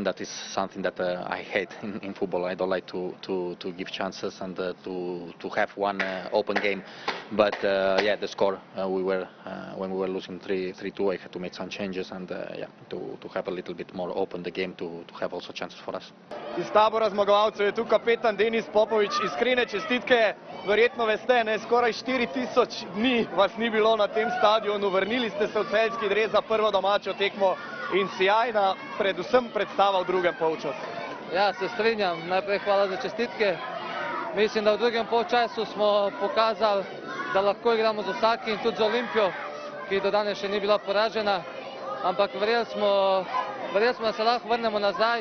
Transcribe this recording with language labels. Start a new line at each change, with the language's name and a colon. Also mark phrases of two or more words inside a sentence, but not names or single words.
English: That is something that I hate in football. I don't like to give chances and to have one open game. But yeah, the score when we were losing 3-2, I had to make some changes and to have a little bit more open the game to have also chances for us.
Slovenian: Iz tabora zmagovalcev je tu kapetan Denis Popovič. Iskrene čestitke, verjetno veste, ne, skoraj 4000 dni vas ni bilo na tem stadionu, vrnili ste se v celjski dres za prvo domačo tekmo in sjajna, predvsem predstava v drugem polčasu. Ja, se strinjam, najprej hvala za čestitke. Mislim, da v drugem polčasu smo pokazali, da lahko igramo z vsakim in tudi z Olimpijo, ki do danes še ni bila poražena, ampak verjeli smo, da se lahko vrnemo nazaj.